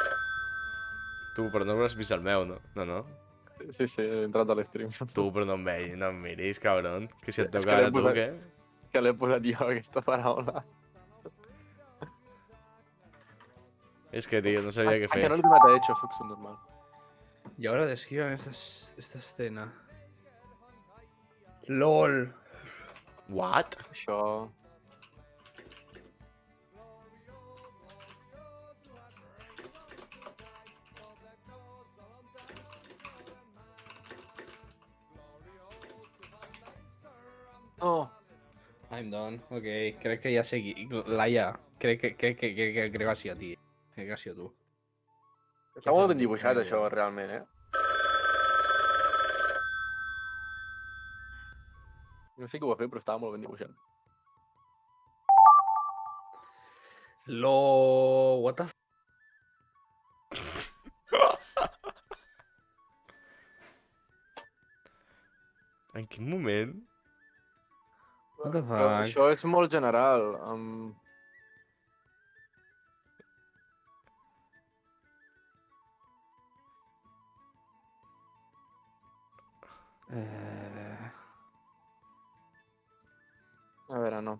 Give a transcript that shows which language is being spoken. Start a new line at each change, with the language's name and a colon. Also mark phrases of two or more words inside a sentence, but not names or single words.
Catalan: Tu, però no hauràs vist el meu, no? No? Sí, he entrat a l'stream. Tu, però no em miris, cabron. Que si et És que toca l'he ara tu, posat- què? Que l'he posat jo, aquesta paraula. És que, tio, no sabia què fer. Que no l'he tocat
Spanish: a hecho,
Catalan: soc subnormal.
Spanish: Y ahora describan esta escena.
English: LOL. What?
Catalan: Això... No.
English: I'm done.
Catalan: Ok, crec que ja sé qui... Laia, crec que va ser
Spanish: a ti.
Catalan: Crec que va ser a tu. Està molt ben dibuixat, això, realment, No sé qui ho va fer, però estava molt ben dibuixat.
English: What the f...
Catalan: En quin moment?
English: What the
Catalan: Però
English: fuck?
Catalan: això és molt general. A veure, no.